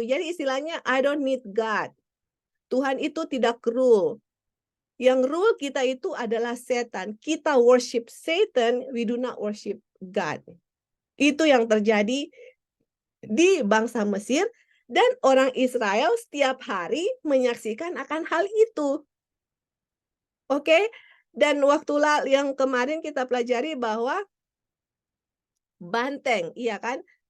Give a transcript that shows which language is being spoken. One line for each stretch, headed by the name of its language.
Indonesian: Jadi istilahnya,
English: I don't need God.
Indonesian: Tuhan itu tidak rule. Yang rule kita itu adalah setan. Kita
English: worship Satan, we do not worship God.
Indonesian: Itu yang terjadi di bangsa Mesir. Dan orang Israel setiap hari menyaksikan akan hal itu. Oke? Dan waktu yang kemarin kita pelajari bahwa banteng, iya kan?